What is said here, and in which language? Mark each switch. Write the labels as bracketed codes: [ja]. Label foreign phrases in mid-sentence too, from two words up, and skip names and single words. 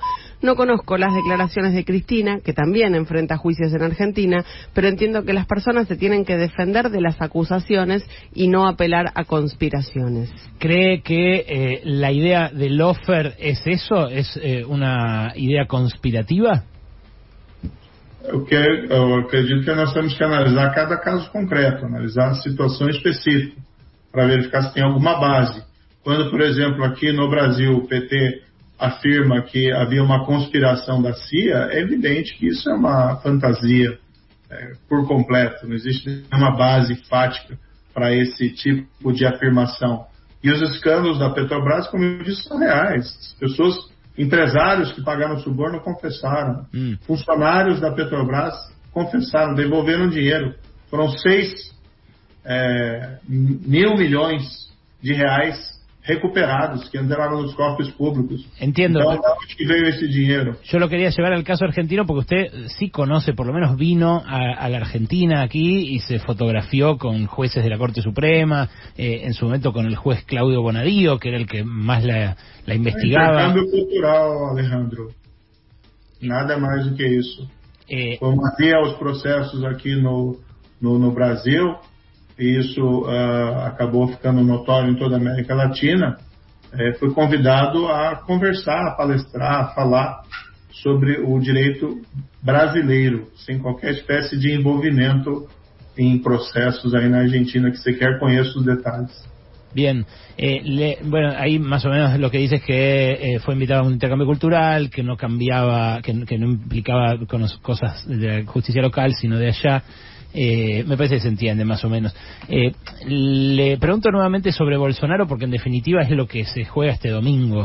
[es] No conozco las declaraciones de Cristina, que también enfrenta juicios en Argentina, pero entiendo que las personas se tienen que defender de las acusaciones y no apelar a conspiraciones. ¿Cree que la idea del lawfare es eso? ¿Es una idea conspirativa? [pt] Eu acredito que nós temos que analisar cada caso concreto, analisar a situação específica, para verificar se tem alguma base. Quando, por exemplo, aqui no Brasil, o PT afirma que havia uma conspiração da CIA, é evidente que isso é uma fantasia por completo, não existe nenhuma base fática para esse tipo de afirmação. E os escândalos da Petrobras, como eu disse, são reais. As pessoas... Empresários que pagaram suborno confessaram. Funcionários da Petrobras confessaram, devolveram dinheiro. Foram 6 mil milhões de reais recuperados que [es] entraron los cofres públicos. Entiendo. Entonces, ¿de dónde viene ese dinero? Yo lo quería llevar al caso argentino porque usted sí conoce, por lo menos vino a la Argentina aquí y se fotografió con jueces de la Corte Suprema, en su momento con el juez Claudio Bonadío, que era el que más la investigaba. [pt] Intercambio cultural, Alejandro. Nada mais do que isso. Como havia os processos aqui no Brasil, e isso acabou ficando notório em toda a América Latina, fui convidado a conversar, a palestrar, a falar sobre o direito brasileiro, sem qualquer espécie de envolvimento em processos aí na Argentina, que sequer conheço os detalles. [es] Bien, bueno, ahí más o menos lo que dice es que fue invitado a un intercambio cultural, que no cambiaba, que no implicaba cosas de la justicia local, sino de allá. Me parece que se entiende más o menos. Le pregunto nuevamente sobre Bolsonaro, porque en definitiva es lo que se juega este domingo.